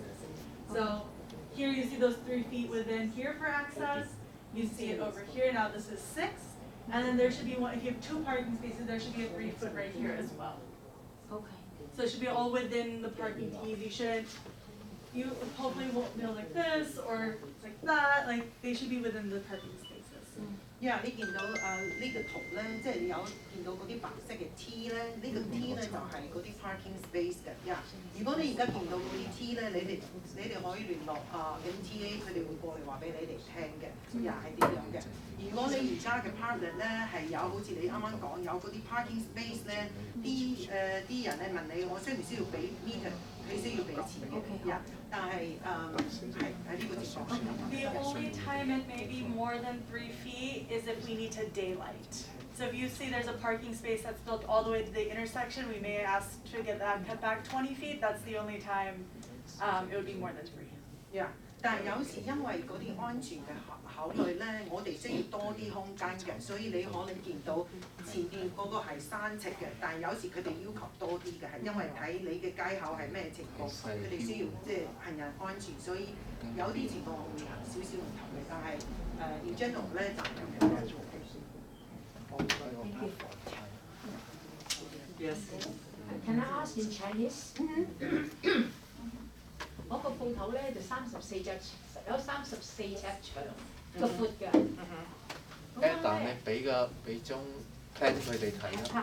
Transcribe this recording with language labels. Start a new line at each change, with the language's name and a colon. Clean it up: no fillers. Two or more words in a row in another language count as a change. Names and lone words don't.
English: So here you see those 3 feet within here for access, you see it over here, now this is 6. And then there should be one, if you have 2 parking spaces, there should be a 3-foot right here as well. Okay. So it should be all within the parking T's. You hopefully won't go like this or like that, like they should be within the parking spaces.
Cantonese: 因為你見到呢個圖咧，即係你有見到嗰啲白色嘅 T 咧，呢個 T 咧就係嗰啲
English: parking space
Cantonese: 嘅。如果你而家見到嗰啲 T 咧，你哋可以聯絡MTA，佢哋會過嚟話俾你哋聽嘅，係點樣嘅。如果你而家嘅 partner 咧係有好似你啱啱講有嗰啲
English: parking space
Cantonese: 咧，啲人咧問你我需唔需要俾 meter？你需要俾錢嘅，但係係喺呢個情況下。
English: The only time it may be more than 3 feet is if we need to daylight. So if you see there's a parking space that's built all the way to the intersection, we may ask to get that cut back 20 feet. That's the only time it would be more than 3. Yeah.
Cantonese: 但係有時因為嗰啲安全嘅考慮咧，我哋需要多啲空間嘅，所以你可能見到前邊嗰個係3尺嘅，但係有時佢哋要求多啲嘅，係因為睇你嘅街口係咩情況，佢哋需要即係行人安全，所以有啲情況會少少唔同嘅，但係
English: in general
Cantonese: 咧就係咁樣。
English: Yes. Can I ask in Chinese?
Cantonese: 我個鋪頭咧就34尺，有34尺長個闊嘅。但你俾張 plan 佢哋睇啦。